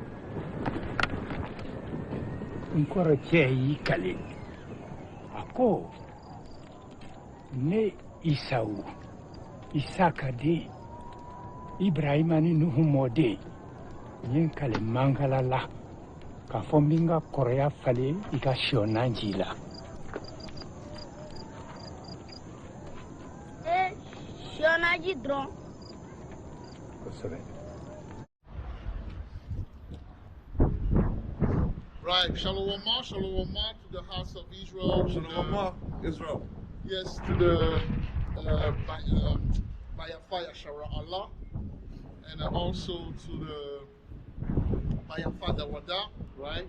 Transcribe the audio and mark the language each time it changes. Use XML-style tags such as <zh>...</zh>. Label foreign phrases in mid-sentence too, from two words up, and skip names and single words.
<bm>n kɔrɔcɛ y'i kale a ko ne isawu isaka den ibrahima ni nuhu mɔden n ye n kale mankala la k'a fɔ n bɛ n ka kɔrɔya falen I ka sɔ nanji la sɔ naji dɔrɔn kosɛbɛ</bm> <en>Right, Shalom to the house of Israel. Shalom, Israel. Yes, to the Bayafa Yashara Allah, and also to the Bayafa Dawada, right?</en>